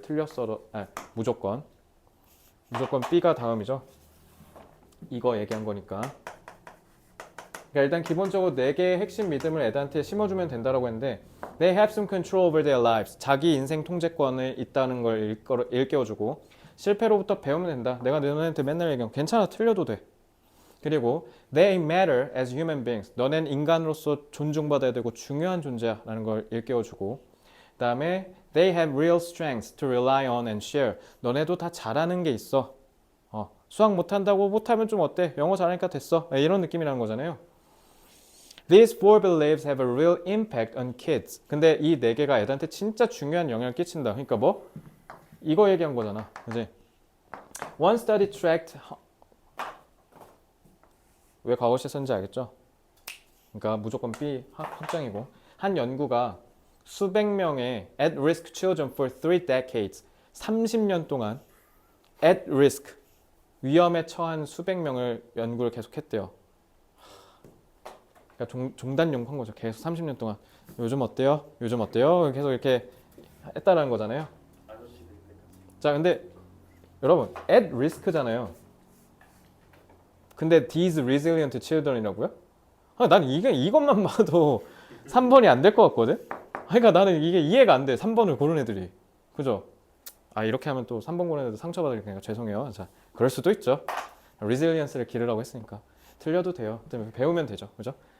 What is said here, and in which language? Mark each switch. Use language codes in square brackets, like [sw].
[ko] 틀렸어. 무조건 B가 다음이죠. 이거 얘기한 거니까. 그러니까 일단 기본적으로 4개의 핵심 믿음을 애들한테 심어주면 된다라고 했는데 [en] they have some control over their lives. [ko] 자기 인생 통제권을 있다는 걸 일깨워주고 실패로부터 배우면 된다. 내가 너네한테 맨날 얘기하면 괜찮아. 틀려도 돼. 그리고 [en] they matter as human beings. [ko] 너넨 인간으로서 존중받아야 되고 중요한 존재야 라는 걸 일깨워주고 그 다음에 [en] they have real strengths to rely on and share. [ko] 너네도 다 잘하는 게 있어. 수학 못한다고 못하면 좀 어때? 영어 잘하니까 됐어. 이런 느낌이라는 거잖아요. [en] These four beliefs have a real impact on kids. [ko] 근데 이 4개가 애들한테 진짜 중요한 영향을 끼친다. 그러니까 뭐? 이거 얘기한 거잖아. 그지? [en] One study tracked [ko] 왜 과거시 썼는지 알겠죠? 그러니까 무조건 B 확정이고 한 연구가 수백 명의 [en] at-risk children for 3 decades [ko] 30년 동안 at risk 위험에 처한 수백 명을 연구를 계속했대요. 그러니까 종단용한 거죠. 계속 30년 동안 요즘 어때요? 요즘 어때요? 계속 이렇게 했다라는 거잖아요. 자, 근데 여러분 at risk잖아요. 근데 [en] these resilient children이라고요? [ko] 난 이게 이것만 봐도 3번이 안 될 것 같거든? 그러니까 나는 이게 이해가 안 돼. 3번을 고른 애들이. 그죠? 이렇게 하면 또 3번 고른 애들 상처받으니까 죄송해요. 자, 그럴 수도 있죠. resilience를 기르라고 했으니까. 틀려도 돼요. 배우면 되죠. 그죠?